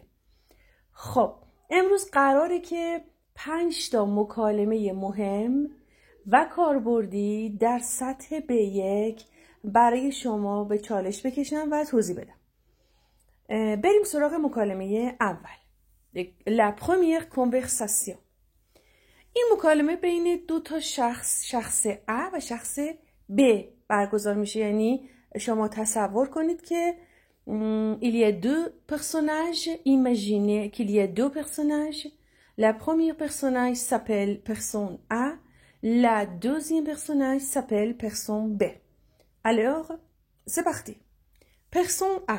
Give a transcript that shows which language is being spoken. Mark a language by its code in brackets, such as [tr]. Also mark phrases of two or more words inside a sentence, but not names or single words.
[fa] خب امروز قراره که 5 تا مکالمه مهم و کاربردی در سطح B1 برای شما به چالش بکشم و توضیح بدم. بریم سراغ مکالمه اول. [fr] La première conversation. [fa] این مکالمه بین دو تا شخص A و شخص B برگزار میشه. یعنی شما تصور کنید که [fr] il y a deux personnages. Imaginez qu'il y a deux personnages. La première personnage s'appelle personne A. La deuxième personnage s'appelle personne B. Alors, c'est parti. Personne A.